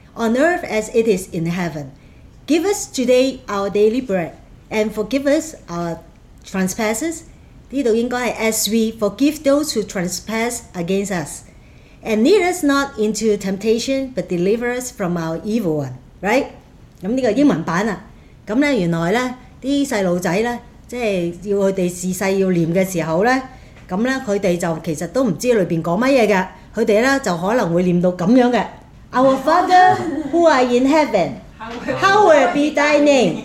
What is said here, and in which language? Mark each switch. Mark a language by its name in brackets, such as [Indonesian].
[English] On earth as it is in heaven. Give us today our daily bread, and forgive us our trespasses. [Chinese] 这里应该是 [English] as we forgive those who trespass against us. And lead us not into temptation, but deliver us from our evil one. Right? [Chinese] 那这个英文版啊，那原来呢，这些小孩子呢，即是要他们自小要念的时候呢，那呢，他们就其实都不知道里面说什么的，他们呢，就可能会念到这样的。 [English] Our Father who are in heaven, hallowed be thy name.